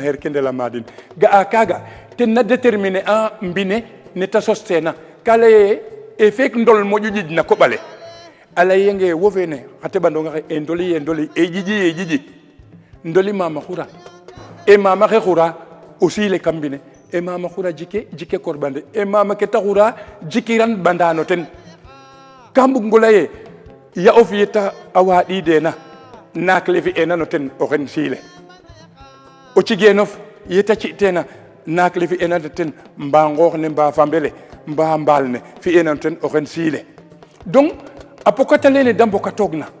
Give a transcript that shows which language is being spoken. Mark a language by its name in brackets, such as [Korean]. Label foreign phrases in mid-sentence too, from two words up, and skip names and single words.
[Serer] xeer ke ndela maadin ga'a kaaga ten na déterminer a mbine ne ta sosteena ka laye e feek ndol moƴu ƴiƴ na koɓ ale a layenge wo fene xa teɓandong axe e ndoli ye ƴiƴi ndoli Mama Koura e mama xe xura aussi le kam mbine e mama xura jike korɓande e mama ke ta xura jikiran bandano ten ka mbug ngo leye ya o fiyeta a waaɗideena naak le fi'eena no ten oxen siile o cigenof yeta ci'teena naak le fi'eena no ten mba ngoox ne mba fambe le mba mbaal ne fi'eena no ten oxen siile donc a pokata lene da mbokatoogna